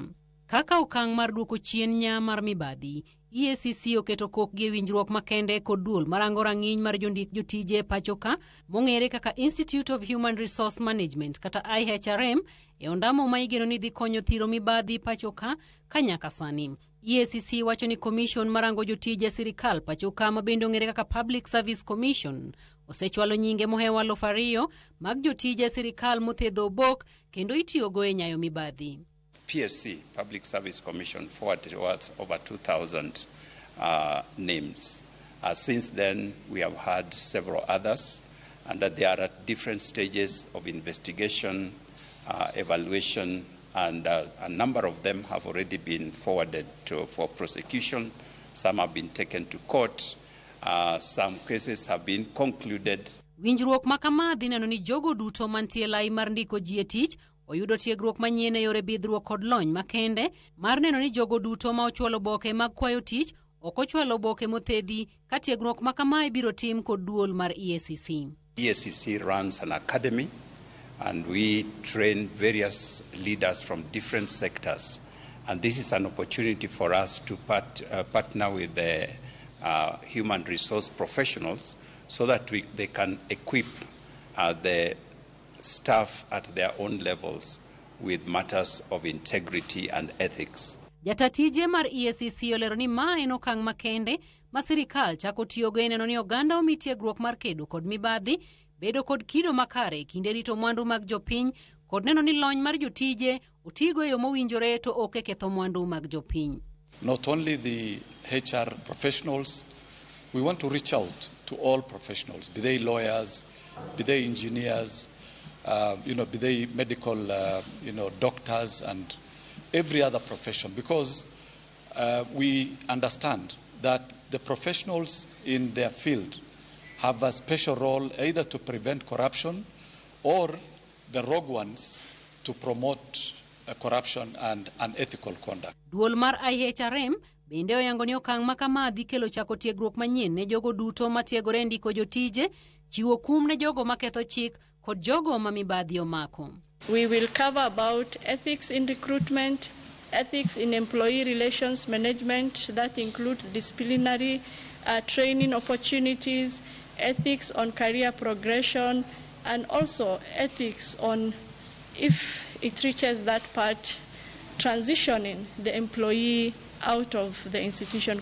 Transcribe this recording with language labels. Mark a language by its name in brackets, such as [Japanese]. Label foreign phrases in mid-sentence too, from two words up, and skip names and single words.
[Luo (Kenya and Tanzania)] Kaka okang' mar duoko chien nya mar mibadhi, EACC oketo kokgi e winjruok makende kod duol marango rang'iny mar jondik jotije pachoka mong'ere kaka Institute of Human Resource Management kata IHRM e ondamo ma igeno ni dhi konyo thiro mibadhi pachoka kanyaka sani. EACC wacho ni Commission marango jotije sirikal pachoka mabende ong'ere kaka Public Service Commission osechwalo nyinge mohewa 2,000 mag jotije sirikal mothedho obok kendo itiyogo e nyayo mibadhi. [English] PSC, Public Service Commission, forwarded towards over 2,000 names. Since then, we have had several others, and that they are at different stages of investigation, evaluation, and a number of them have already been forwarded for prosecution. Some have been taken to court. Some cases have been concluded. [Luo (Kenya and Tanzania)] Winjruok makama dhi neno ni jogo duto mantie lai mar ndiko ji e tich oyudo tiegruok manyien e yore bidhruok kod lony makende mar neno ni jogo duto ma ochwalo boke mag kwayo tich ok ochwalo boke mothedhi ka tiegruok makama ibiro tim kod duol mar EACC. [English] EACC runs an academy and we train various leaders from different sectors, and this is an opportunity for us to partner with the human resource professionals so that they can equip the staff at their own levels with matters of integrity and ethics. [Luo (Kenya and Tanzania)] Jatatije mar EACC olero ni ma en okang' makende ma sirikal chako tiyogo e neno ni oganda omi tiegruok mar kedo kod mibadhi, bedo kod kido makare kinde rito mwandu mag jopiny kod neno ni lony mar jotije otigo e yo mowinjore to ok ketho mwandu mag jopiny. [English] Not only the HR professionals, we want to reach out to all professionals, be they lawyers, be they engineers, be they medical, doctors and every other profession, because we understand that the professionals in their field have a special role either to prevent corruption or the rogue ones to promote corruption and unethical conduct. [Luo (Kenya and Tanzania)] Duol mar IHRM bende oyango ni okang' makama dhi kelo chako tiegruok manyien ne jogo duto matiegore ndiko jotije, chiwo kum ne jogo maketho chik kod jogo ma mibadhi omako. [English] We will cover about ethics in recruitment, ethics in employee relations management, that includes disciplinary training opportunities, ethics on career progression, and also ethics on, if it reaches that part, transitioning the employee out of the institution.